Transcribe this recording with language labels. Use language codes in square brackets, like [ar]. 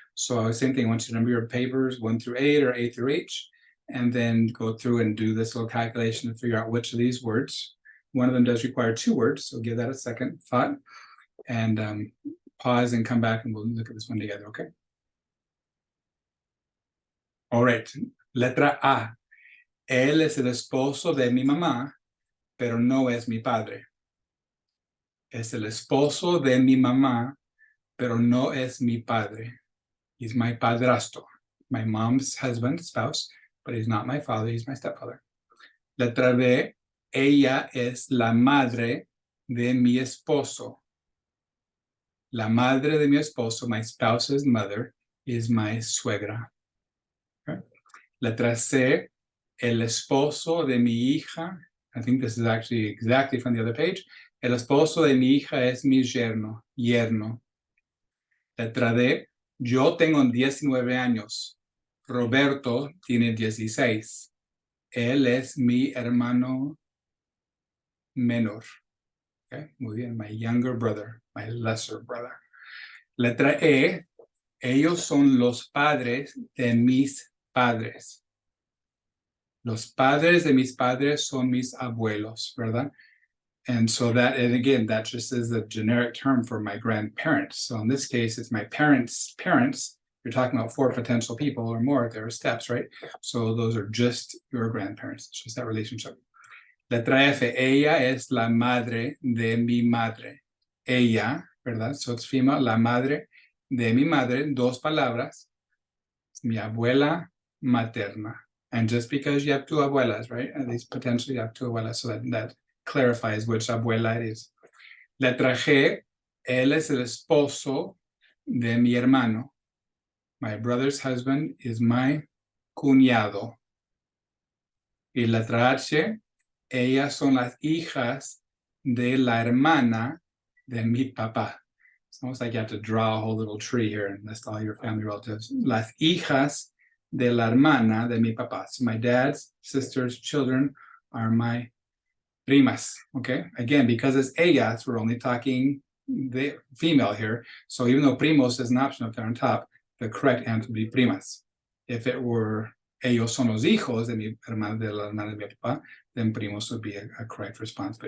[en] So same thing. I want you to number your papers 1 through 8 or A through H, and then go through and do this little calculation and figure out which of these words. One of them does require 2 words, so give that a second thought, and pause and come back and we'll look at this one together, okay? All right, letra A. [es] Él es el esposo de mi mamá, pero no es mi padre. Es el esposo de mi mamá, pero no es mi padre. [en] He's my padrastro, my mom's husband, spouse, but he's not my father, he's my stepfather. [es] Letra B, ella es la madre de mi esposo. La madre de mi esposo, [en] my spouse's mother, is my suegra. Okay. [es] Letra C, el esposo de mi hija, [en] I think this is actually exactly from the other page. [es] El esposo de mi hija es mi yerno. Letra D, yo tengo 19 años. Roberto tiene 16. Él es mi hermano menor. [en] Okay, [es] muy bien, [en] my younger brother, my lesser brother. [es] Letra E, ellos son los padres de mis padres. Los padres de mis padres son mis abuelos, ¿verdad? [en] And so that, and again, that just is the generic term for my grandparents. So in this case, it's my parents' parents. You're talking about 4 potential people or more. There are steps, right? So those are just your grandparents. It's just that relationship. [es] Letra F, ella es la madre de mi madre. Ella, ¿verdad? [en] So it's female, [es] la madre de mi madre, 2 palabras. Es mi abuela materna. [en] And just because you have 2 abuelas, right? At least potentially you have 2 abuelas, so that clarifies which abuela it is. [es] Letra G, él es el esposo de mi hermano. [en] My brother's husband is my cuñado. [es] Y letra H, ellas son las hijas de la hermana de mi papá. [en] It's almost like you have to draw a whole little tree here and list all your family relatives. [es] Las hijas de la hermana de mi papá. [en] So my dad's sister's children are my primas, okay? Again, because it's ellas, we're only talking the female here. So even though primos is an option up there on top, the correct answer would be primas. If it were [es] ellos son los hijos de la hermana de mi papá, [en] then primos would be a correct response.